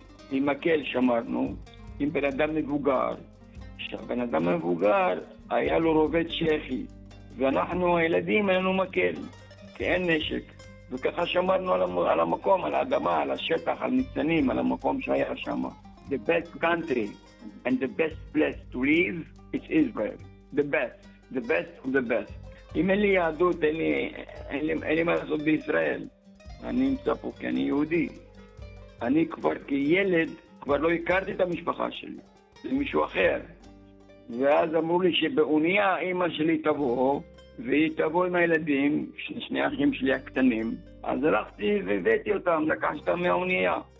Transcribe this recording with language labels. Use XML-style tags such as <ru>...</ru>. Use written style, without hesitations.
<he>עם מקל שמרנו, עם בן אדם מבוגר. כשבן אדם מבוגר היה לו רובה צ'כי. ואנחנו הילדים היינו מקל, כי אין נשק. וככה שמרנו על המקום, על האדמה, על השטח, על ניצנים, על המקום שהיה שם.</he> <en>The best country and the best place to live is Israel. The best of the best.</en> <he>אם אין לי יהדות, אין לי מה לעשות בישראל. אני נמצא פה כי אני יהודי. אני כבר כילד, כבר לא הכרתי את המשפחה שלי. זה מישהו אחר. ואז אמרו לי שבאונייה אמא שלי תבוא, והיא תבוא עם הילדים, שני אחים שלי הקטנים, אז הלכתי והבאתי אותם, לקחתי אותם מהאונייה.</he>